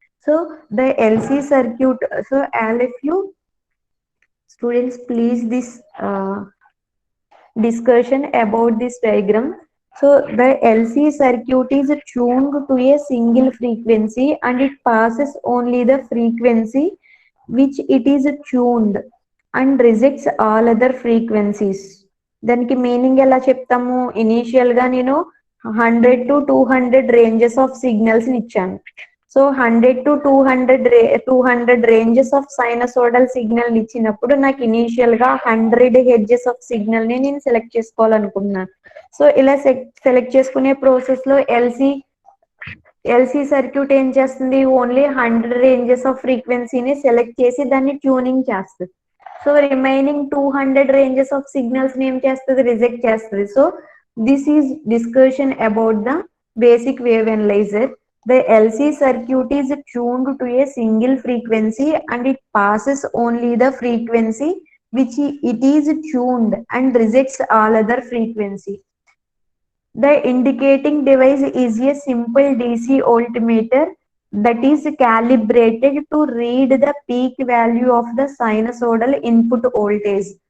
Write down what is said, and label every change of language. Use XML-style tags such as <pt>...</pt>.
<en>So the LC circuit, so all of you students please this discussion about this diagram. So the LC circuit is tuned to a single frequency and it passes only the frequency which it is tuned and rejects all other frequencies.</en> <te>దానికి meaning ఎలా చెప్తాము, initial గా నేను 100 to 200 ranges of signals ఇచ్చాను. So 100 to 200 ranges of సైనసోడల్ signal ఇచ్చినప్పుడు నాకు initial గా 100 hedges of signal ని నేను సెలెక్ట్ చేసుకోవాలనుకున్నాను. సో ఇలా సెలెక్ట్ చేసుకునే ప్రాసెస్ లో ఎల్సి సర్క్యూట్ ఏం చేస్తుంది, ఓన్లీ 100 రేంజెస్ ఆఫ్ ఫ్రీక్వెన్సీని సెలెక్ట్ చేసి దాన్ని ట్యూనింగ్ చేస్తుంది. So remaining 200 ranges of signals ని ఏం చేస్తుంది, రిజెక్ట్ చేస్తుంది.</te> <en>So this is discussion about the basic wave analyser. The LC circuit is tuned to a single frequency and it passes only the frequency which it is tuned and rejects all other frequency. The indicating device is a simple DC voltmeter that is calibrated to read the peak value of the sinusoidal input voltage.</en>